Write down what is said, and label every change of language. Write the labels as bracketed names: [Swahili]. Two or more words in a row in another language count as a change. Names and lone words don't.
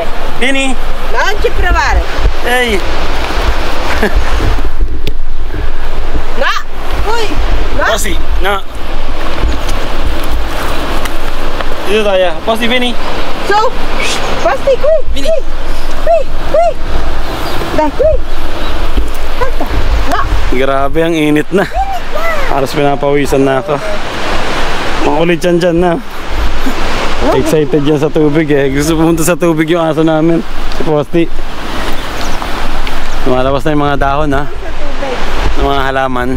[Italian] Vieni? Non ci provare. Ehi! No! Uy! No! Posti, no. [Filipino] Dito tayo. [Italian] Posti, vieni. So! Basti, qui! Vieni. Qui! Dai, qui! Salta! No! [Filipino] Grabe, ang init na. Halos pinapawisan na ako. Makulit yan dyan na. Excited yan sa tubig Gusto pumunta sa tubig yung aso namin. Si Posti. Lumalabas na yung mga dahon ng mga halaman.